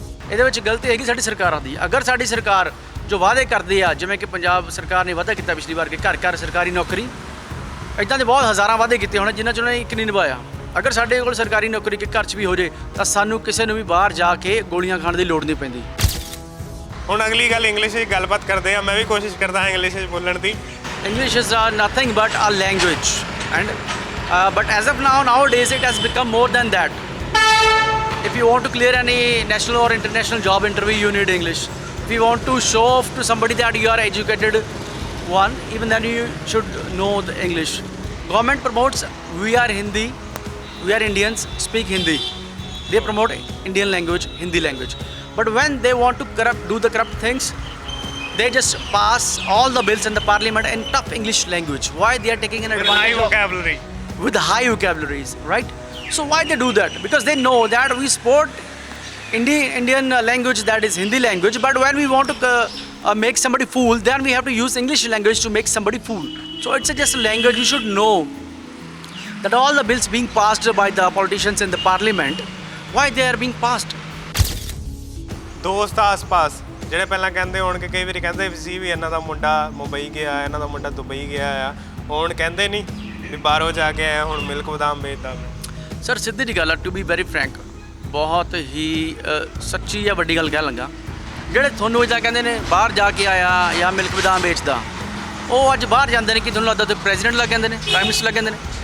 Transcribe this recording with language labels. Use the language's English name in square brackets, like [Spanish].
[Punjabi] ਇਹਦੇ ਵਿੱਚ ਗਲਤੀ ਹੈਗੀ ਸਾਡੀ ਸਰਕਾਰਾਂ ਦੀ। ਅਗਰ ਸਾਡੀ ਸਰਕਾਰ ਜੋ ਵਾਅਦੇ ਕਰਦੀ ਆ, ਜਿਵੇਂ ਕਿ ਪੰਜਾਬ ਸਰਕਾਰ ਨੇ ਵਾਅਦਾ ਕੀਤਾ ਪਿਛਲੀ ਵਾਰ ਕਿ ਘਰ ਘਰ ਸਰਕਾਰੀ ਨੌਕਰੀ, ਇੱਦਾਂ ਦੇ ਬਹੁਤ ਹਜ਼ਾਰਾਂ ਵਾਅਦੇ ਕੀਤੇ ਹੋਣੇ ਜਿਨ੍ਹਾਂ 'ਚ ਉਹਨਾਂ ਨੇ ਇੱਕ ਨਹੀਂ ਨਿਭਾਇਆ। ਅਗਰ ਸਾਡੇ ਕੋਲ ਸਰਕਾਰੀ ਨੌਕਰੀ ਕਿ ਘਰ 'ਚ ਵੀ ਹੋ ਜੇ ਤਾਂ ਸਾਨੂੰ ਕਿਸੇ ਨੂੰ ਵੀ ਬਾਹਰ ਜਾ ਕੇ ਗੋਲੀਆਂ ਖਾਣ ਦੀ ਲੋੜ ਨਹੀਂ ਪੈਂਦੀ। ਹੁਣ ਅਗਲੀ ਗੱਲ ਇੰਗਲਿਸ਼ ਵਿੱਚ ਗੱਲਬਾਤ ਕਰਦੇ ਆ, ਮੈਂ ਵੀ ਕੋਸ਼ਿਸ਼ ਕਰਦਾ ਹਾਂ ਇੰਗਲਿਸ਼ ਵਿੱਚ ਬੋਲਣ ਦੀ। [English] English is nothing but a language, and but as of nowadays it has become more than that. If you want to clear any national or international job interview, you need English. If you want to show off to somebody that you are educated one, even then you should know the English. Government promotes we are Hindi, we are Indians, speak Hindi. They promote Indian language, Hindi language. But when they want to do the corrupt things, they just pass all the bills in the parliament in tough English language. Why they are taking an advantage High vocabulary. with high vocabularies, right? So why they do that? Because they know that we support Indian language, that is Hindi language, but when we want to make somebody fool, then we have to use English language to make somebody fool. So it's just a language. You should know that all the bills being passed by the politicians in the parliament, why they are being passed. [Punjabi] ਦੋਸਤ ਆਸ-ਪਾਸ ਜਿਹੜੇ ਪਹਿਲਾਂ ਕਹਿੰਦੇ ਹੋਣਗੇ, ਕਈ ਵਾਰੀ ਕਹਿੰਦੇ ਸੀ ਵੀ ਇਹਨਾਂ ਦਾ ਮੁੰਡਾ ਮੁੰਬਈ ਗਿਆ, ਇਹਨਾਂ ਦਾ ਮੁੰਡਾ ਦੁਬਈ ਗਿਆ ਆ, ਹੁਣ ਕਹਿੰਦੇ ਨਹੀਂ ਵੀ ਬਾਹਰੋਂ ਜਾ ਕੇ ਆਇਆ ਹੁਣ ਮਿਲਕ ਬਦਾਮ ਵੇਚਦਾ। ਸਰ ਸਿੱਧੀ ਜੀ ਗੱਲ ਆ, [English] to be very frank, [Punjabi] ਬਹੁਤ ਹੀ ਸੱਚੀ ਜਾਂ ਵੱਡੀ ਗੱਲ ਕਹਿ ਲੱਗਾ, ਜਿਹੜੇ ਤੁਹਾਨੂੰ ਇੱਦਾਂ ਕਹਿੰਦੇ ਨੇ ਬਾਹਰ ਜਾ ਕੇ ਆਇਆ ਜਾਂ ਮਿਲਕ ਬਦਾਮ ਵੇਚਦਾ, ਉਹ ਅੱਜ ਬਾਹਰ ਜਾਂਦੇ ਨੇ ਕਿ ਤੁਹਾਨੂੰ ਲੱਗਦਾ ਤੇ ਪ੍ਰੈਜ਼ੀਡੈਂਟ ਲੱਗ ਜਾਂਦੇ ਨੇ, ਪ੍ਰਾਈਮ ਮਿਨਿਸਟਰ ਲੱਗ ਜਾਂਦੇ ਨੇ।